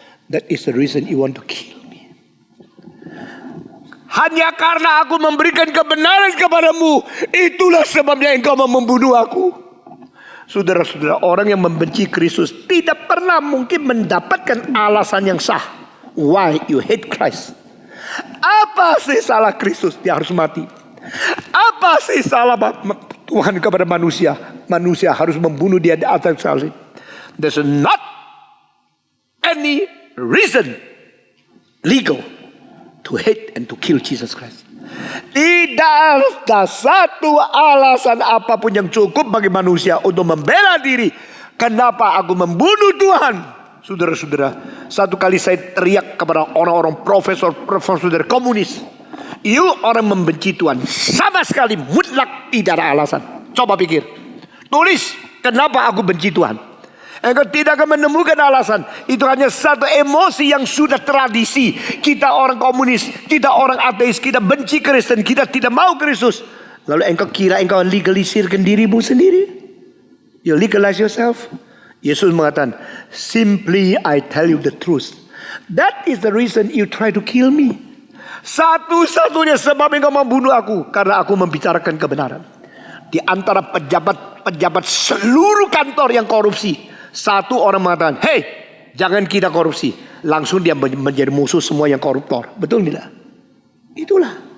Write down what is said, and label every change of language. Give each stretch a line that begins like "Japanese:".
English: That is the reason you want to kill.
Indonesian: Hanya karena aku memberikan kebenaran kepadamu, itulah sebabnya engkau mau membunuh aku. Saudara-saudara, orang yang membenci Kristus tidak pernah mungkin mendapatkan alasan yang sah.
English: Why you hate Christ?
Indonesian: Apa sih salah Kristus? Dia harus mati. Apa sih salah Tuhan kepada manusia? Manusia harus membunuh dia di atas salib.
English: There's not any reason legal to hate and to kill Jesus Christ.
Indonesian: Tidak ada satu alasan apapun yang cukup bagi manusia untuk membela diri. Kenapa aku membunuh Tuhan? Saudara-saudara, satu kali saya teriak kepada orang-orang profesor dari komunis. You orang membenci Tuhan sama sekali mutlak tidak ada alasan. Coba pikir. Tulis kenapa aku benci Tuhan. Engkau tidak akan menemukan alasan. Itu hanya satu emosi yang sudah tradisi. Kita orang komunis, kita orang ateis, kita benci Kristen, kita tidak mau Kristus. Lalu engkau kira engkau legalisirkan dirimu sendiri.
English: You legalize yourself.
Indonesian: Yesus mengatakan,
English: simply I tell you the truth. That is the reason you try to kill me.
Indonesian: Satu-satunya sebab engkau membunuh aku karena aku membicarakan kebenaran. Di antara pejabat seluruh kantor yang korupsi, satu orang mengatakan, hey, jangan kita korupsi. Langsung dia menjadi musuh semua yang koruptor. Betul tidak? Itulah.